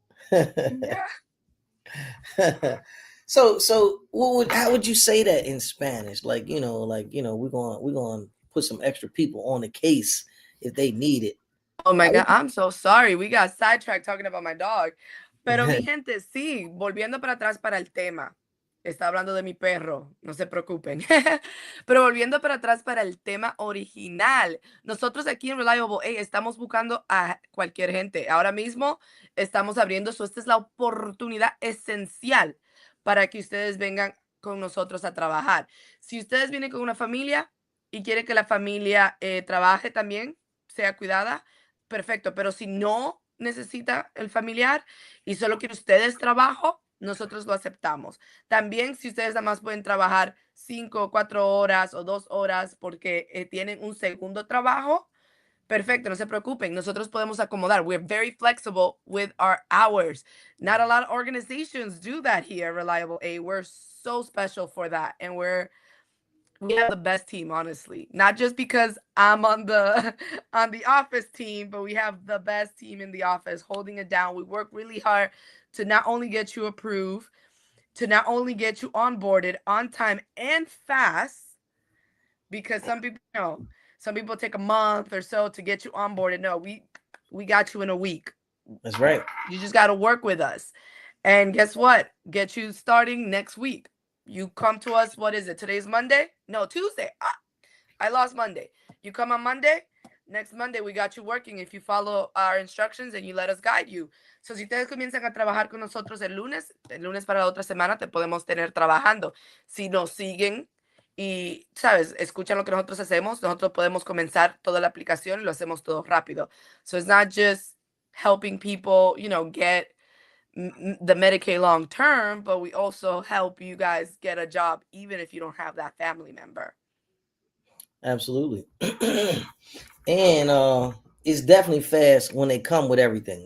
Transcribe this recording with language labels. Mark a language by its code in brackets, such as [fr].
[en] Yeah. So how would you say that in Spanish? Like, we're going to put some extra people on the case if they need it. Oh my How God, would I'm so sorry. We got sidetracked talking about my dog. [es] Pero [en] you [es] mi gente, sí, volviendo para atrás para el tema. Está hablando de mi perro, no se preocupen. Pero volviendo para atrás para el tema original. Nosotros aquí en Reliable estamos buscando a cualquier gente. Ahora mismo estamos abriendo, esta es la oportunidad esencial para que ustedes vengan con nosotros a trabajar. Si ustedes vienen con una familia y quieren que la familia trabaje también, sea cuidada, perfecto, pero si no necesita el familiar y solo quiere ustedes trabajo, nosotros lo aceptamos. También si ustedes nada más pueden trabajar 5 o 4 horas o 2 horas porque tienen un segundo trabajo, perfecto, no se preocupen, nosotros podemos acomodar. [en] We're very flexible with our hours. Not a lot of organizations do that here, Reliable A. We're so special for that, and we have the best team, honestly, not just because I'm on the on the office team, but we have the best team in the office holding it down. We work really hard to not only get you approved, to not only get you onboarded on time and fast, because some people take a month or so to get you onboarded. No, we got you in a week. That's right. You just got to work with us, and guess what, get you starting next week. You come to us, what is it, today's Monday? No, Tuesday. I lost Monday. You come on Monday. Next Monday we got you working if you follow our instructions and you let us guide you. [es] So si ustedes comienzan a trabajar con nosotros el lunes para la otra semana te podemos tener trabajando. Si nos siguen y, sabes, escuchan lo que nosotros hacemos, nosotros podemos comenzar toda la aplicación y lo hacemos todo rápido. [en] So it's not just helping people, get the Medicaid long term, but we also help you guys get a job even if you don't have that family member. Absolutely. And it's definitely fast when they come with everything.